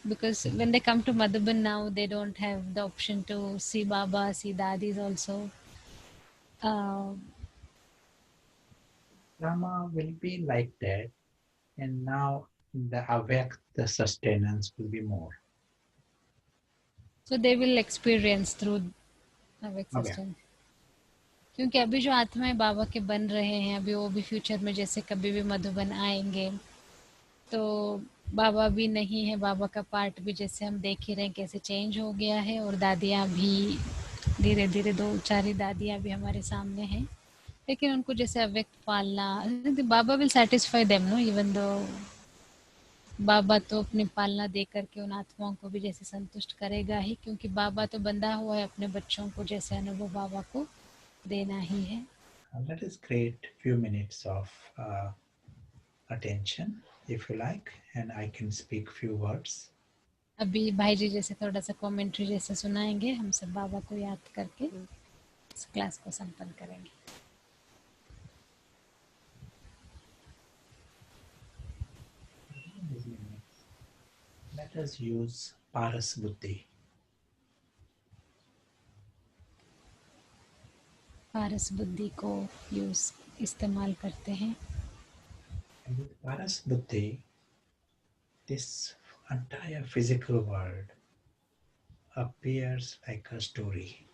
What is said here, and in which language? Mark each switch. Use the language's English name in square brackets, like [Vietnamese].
[English] Because when they come to Madhuban now, they don't have the option to see Baba, see Dadis also. Karma will be like that, and now the awake, the sustenance will be more. So they will experience through Vek Okay. sustenance. [Hindi] क्योंकि अभी जो आत्माएं बाबा के बन रहे हैं, अभी वो भी फ्यूचर में जैसे कभी भी मधुबन आएंगे, तो बाबा भी नहीं है, बाबा का पार्ट भी जैसे हम देख ही रहे हैं कैसे चेंज हो गया है, और दादियाँ भी धीरे धीरे 2-4 दादियाँ भी हमारे सामने हैं, लेकिन उनको जैसे अव्यक्त पालना, बाबा [English] will satisfy them, no, even though [Hindi] बाबा तो अपनी पालना दे करके उन आत्माओं को भी जैसे संतुष्ट करेगा ही, क्योंकि बाबा तो बंधा हुआ है अपने बच्चों को जैसे अनुभव बाबा को देना ही है। [English] Let us create few minutes of attention, if you like, and I can speak few words. [Hindi] अभी भाई जी जैसे थोड़ा सा कमेंट्री जैसे सुनाएंगे, हम सब बाबा को याद करके इस क्लास को संपन्न करेंगे। [English] Let us use Paras Buddhi. [Hindi] पारस बुद्धि को इस्तेमाल करते हैं। [English] And with Paras Buddhi, this entire physical world appears like a story.